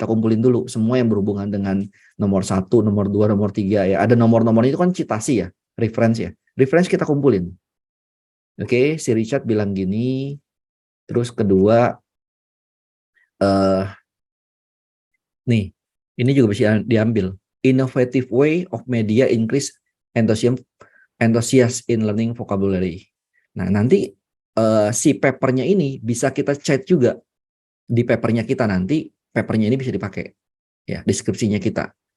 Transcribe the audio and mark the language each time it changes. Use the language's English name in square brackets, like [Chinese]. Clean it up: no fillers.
[Indonesian] Kita kumpulin dulu semua yang berhubungan dengan nomor 1, nomor 2, nomor 3 ya. Ada nomor-nomor itu kan citasi ya, reference ya. Reference kita kumpulin. Oke, si Richard bilang gini. Terus kedua, nih, ini juga bisa diambil. [English] Innovative way of media increase enthusiasm in learning vocabulary. [Indonesian] Nah, nanti si papernya ini bisa kita chat juga di papernya kita nanti. Papernya ini bisa dipakai ya, deskripsinya kita.